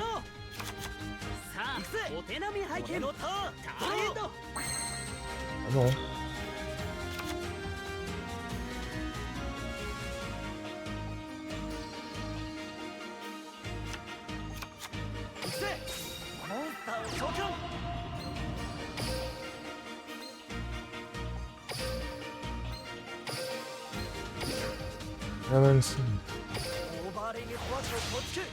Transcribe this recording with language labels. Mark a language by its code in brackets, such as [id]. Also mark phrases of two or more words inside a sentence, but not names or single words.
[ja] さあお手並み拝見。俺のターン。ターンエンド。 [pt] Tá bom. [ja] 行くぜ。モンスターを召喚。 [pt] Ela não sei. [ja] オーバーレイネットワークを構築。